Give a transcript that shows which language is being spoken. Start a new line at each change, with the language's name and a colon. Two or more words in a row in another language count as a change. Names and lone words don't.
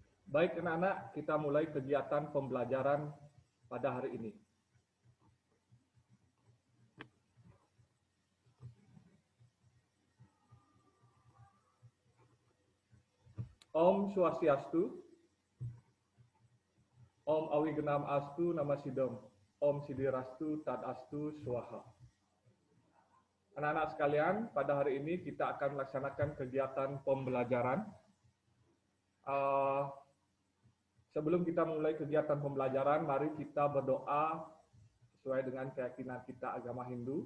Indonesian: Baik anak-anak, kita mulai kegiatan pembelajaran pada hari ini.
Sanskrit: Om Swastiastu, Om Awigenam Astu Nama Sidom, Om Sidirastu Tadastu Swaha.
Indonesian: Anak-anak sekalian, pada hari ini kita akan melaksanakan kegiatan pembelajaran. Sebelum kita mulai kegiatan pembelajaran, mari kita berdoa sesuai dengan keyakinan kita agama Hindu.